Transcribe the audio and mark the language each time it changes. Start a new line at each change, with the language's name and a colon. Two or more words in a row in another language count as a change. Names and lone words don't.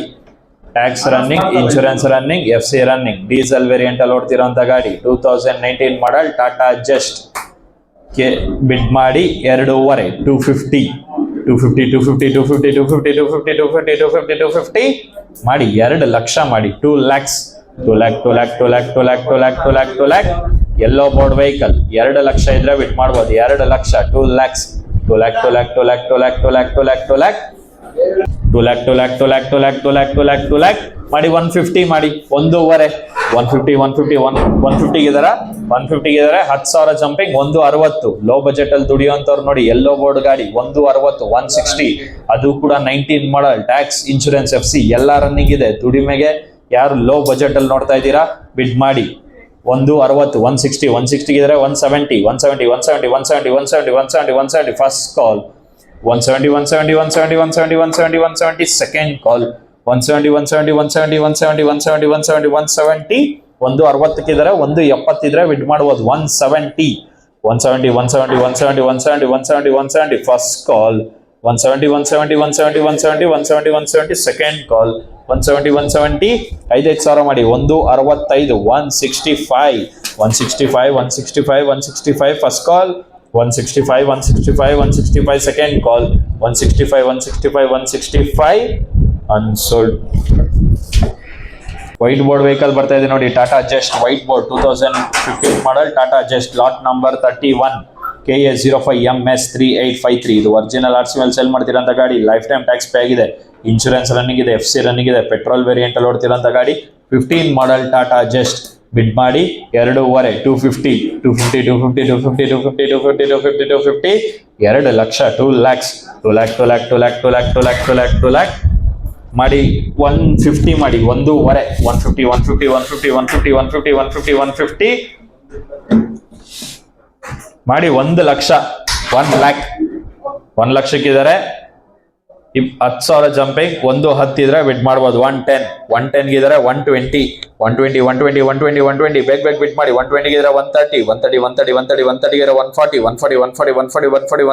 English: Tax running, insurance running, FC running. diesel variant
Kannada: ಅಲ್ಲಿ ಓಡ್ತಿರೋಂಥ ಗಾಡಿ 2019 ಮಾಡಲ್ ಟಾಟಾ ಜಸ್ಟ್ ಬಿಡ್ ಮಾಡಿ 2.5 250 250 250 250 250 250 250 250 250 ಮಾಡಿ 2 ಲಕ್ಷ ಮಾಡಿ 2 lakhs 2 lakh 2 lakh 2 lakh 2 lakh 2 lakh 2 lakh 2 lakh
English: yellow board vehicle
Kannada: 2 ಲಕ್ಷ ಇದ್ರೆ ಬಿಡ್ ಮಾಡ್ಬೋದು. 2 ಲಕ್ಷ 2 lakhs 2 lakh 2 lakh 2 lakh 2 lakh 2 lakh 2 lakh 2 lakh 2 lakh 2 lakh 2 lakh 2 lakh 2 lakh 2 lakh 2 lakh ಮಾಡಿ 150 ಮಾಡಿ 1.5 150 150 150 ಗಿದಾರ 150 ಗಿದಾರೆ 10,000 ಜಂಪಿಂಗ್ 160.
English: low budget
Kannada: ಅಲ್ಲಿ ದುಡಿಯೋಂಥವ್ರು ನೋಡಿ.
English: yellow board
Kannada: ಗಾಡಿ 160 160 ಅದು ಕೂಡ 19 ಮಾಡಲ್
English: tax insurance FC
Kannada: ಎಲ್ಲ ರನ್ನಿಂಗ್ ಇದೆ. ದುಡಿಮೆಗೆ ಯಾರು
English: low budget
Kannada: ಅಲ್ಲಿ ನೋಡ್ತಾ ಇದ್ದೀರಾ ಬಿಡ್ ಮಾಡಿ 160 160 160 ಗಿದಾರೆ 170 170 170 170 170 170 170
English: first call 170 170 170 170 170 170 second call 170 170 170 170 170
Kannada: 170 170 160 ಇದ್ದಾರೆ 170 ಇದ್ರೆ ಬಿಡ್ ಮಾಡಬಹುದು 170 170 170 170 170 170 170
English: first call
Kannada: 170 170 170 170 170 170
English: second call
Kannada: 170 170 5,000 ಮಾಡಿ 165 165 165 165 165
English: first call
Kannada: 165 165 165
English: second call
Kannada: 165 165 165 unsold.
English: white board vehicle
Kannada: ಬರ್ತಾ ಇದೆ ನೋಡಿ. ಟಾಟಾ ಜಸ್ಟ್
English: white board
Kannada: 2015 ಮಾಡಲ್ ಟಾಟಾ ಜಸ್ಟ್
English: lot number
Kannada: 31 KA05MS3853. ಇದು
English: original RC
Kannada: ಮೇಲೆ ಸೇಲ್ ಮಾಡ್ತಿರೋಂಥ ಗಾಡಿ.
English: lifetime tax pay
Kannada: ಆಗಿದೆ,
English: insurance running
Kannada: ಇದೆ,
English: FC running
Kannada: ಇದೆ,
English: petrol variant
Kannada: ಅಲ್ಲಿ ಓಡ್ತಿರೋಂಥ ಗಾಡಿ. 15 ಮಾಡಲ್ ಟಾಟಾ ಜಸ್ಟ್ ಬಿಡ್ ಮಾಡಿ 2.5 250 250 250 250 250 250 250 250 2 ಲಕ್ಷ 2 lakhs 2 lakh 2 lakh 2 lakh 2 lakh 2 lakh 2 lakh 2 lakh ಮಾಡಿ 150 ಮಾಡಿ 1.5 150 150 150 150 150 150 150 ಮಾಡಿ 1 ಲಕ್ಷ 1 lakh 1 ಲಕ್ಷಕ್ಕಿದ್ದಾರೆ 10,000 ಜಂಪಿಂಗ್ 110 ಇದ್ರೆ ಬಿಡ್ ಮಾಡ್ಬೋದು 110 ಗಿದ್ರೆ 120 120 120 120 120 ಬೇಗ ಬಿಡ್ ಮಾಡಿ 120 ಗಿದ್ರೆ 130 130 130 130 130 ಗಿದ್ರೆ 140 140 140 140 140